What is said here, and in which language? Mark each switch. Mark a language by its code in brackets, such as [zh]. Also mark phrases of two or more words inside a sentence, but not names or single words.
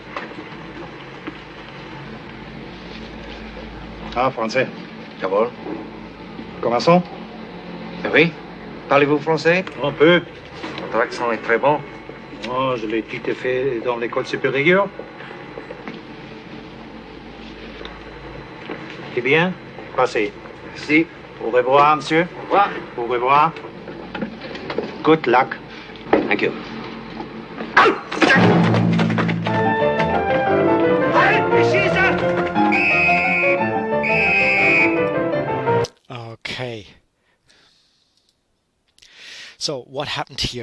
[fr] Ah, français. Jawohl. Commençons. Oui. Parlez-vous français? Un peu. Votre accent est très bon. Oh, je l'ai tout fait dans l'école supérieure. C'est bien. Passez. Merci. Au revoir, monsieur. Au revoir. Au revoir. [en] Good luck. Thank you. Okay. So what happened here?